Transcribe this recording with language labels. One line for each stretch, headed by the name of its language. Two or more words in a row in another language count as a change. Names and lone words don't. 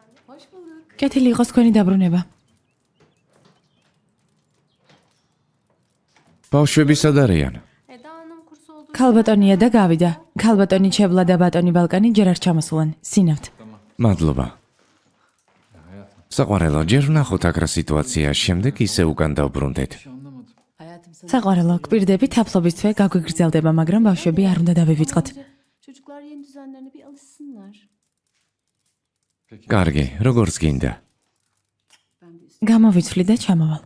Turkish: Hoş bulduk.
Georgian: კეთილი იყოს თქვენი დაბრუნება. ბავშვები სად არიან?
Turkish: Eda Hanım kursu olduğu
Georgian: ქალბატონია და გავიდა. ქალბატონი ჩევლა და ბატონი ბალკანი ჯერ არ ჩამოსულან. სინავთ. მადლობა. საყვარელო, ჯერ ვნახოთ აქ რა სიტუაცია, შემდეგ ისე უკან დავბრუნდეთ.
Turkish: Hayatım sana...
Georgian: საყვარელო, გვპირდები თაფლობის თვე გაგვიგრძელდება, მაგრამ ბავშვები არ უნდა დავივიწყოთ.
Turkish: çocuklar yeni düzenlerine bir alışsınlar.
Georgian: კარგი, როგორც გინდა. გამოვიცვლი და ჩამოვალ.